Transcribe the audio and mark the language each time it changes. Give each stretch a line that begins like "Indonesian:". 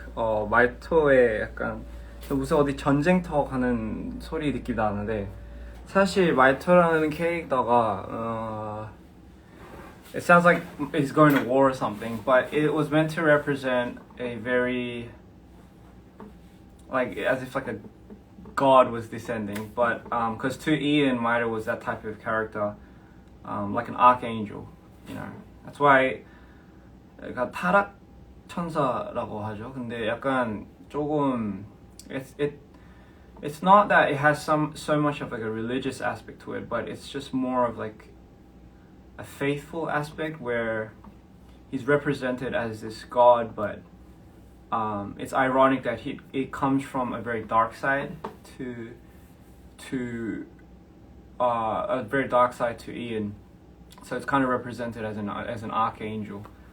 Korean: 마이토의 약간 무슨 어디 전쟁터 가는 소리 느낌 나는데 사실 마이토라는 캐릭터가
English: it sounds like he's going to war or something, but it was meant to represent a very like as if like a god was descending, but because to Ian, Mito was that type of character, like an archangel, you know. That's why
Korean: 그러니까 타락 천사라고 하죠. 근데 약간 조금
English: it's not that it has so much of like a religious aspect to it, but it's just more of like a faithful aspect where he's represented as this god, but it's ironic that it comes from a very dark side to a very dark side to Ian, so it's kind of represented as an archangel.